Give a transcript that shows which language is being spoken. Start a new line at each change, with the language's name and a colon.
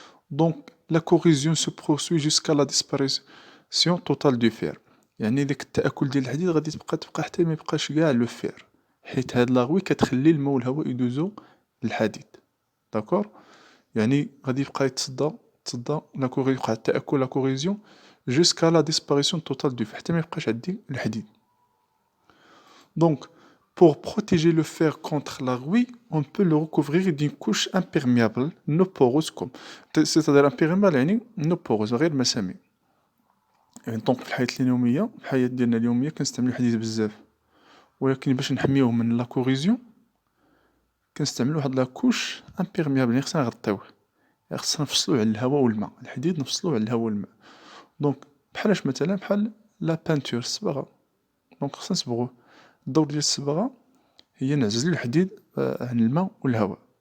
Arabic: دونك لا كوريزيون سو بروسوي جوسكا لا ديسباريسيون توتال دو فير يعني ديك التآكل ديال الحديد غادي تبقى حتى ما يبقاش كاع لو فير حيت هاد لاغوي كتخلي الماء والهواء يدوزو للحديد داكور يعني غادي يبقى تصدى لا كوري يبقى التآكل لا كوريزيون جوسكا لا ديسباريسيون توتال دو فير حتى ما يبقاش عندي الحديد دونك
French: pour protéger le fer contre la rouille, on peut le recouvrir d'une couche imperméable, non poreuse comme. C'est-à-dire imperméable يعني non poreuse غير مسامي.
Arabic: يعني دونك في الحياة اليومية في الحياة ديالنا اليومية كنستعملو الحديد بزاف ولكن باش نحميوه من لا كوريزيون كنستعملو واحد لا كوش امبيرميابل يعني خصنا نغطيوه يعني خصنا نفصلوه على الهواء والماء الحديد نفصلوه على الهواء والماء دونك بحالاش مثلا بحال لا بانتور الصباغة دونك خصنا نصبغوه الدور ديال الصباغة هي نعزلو الحديد عن الماء والهواء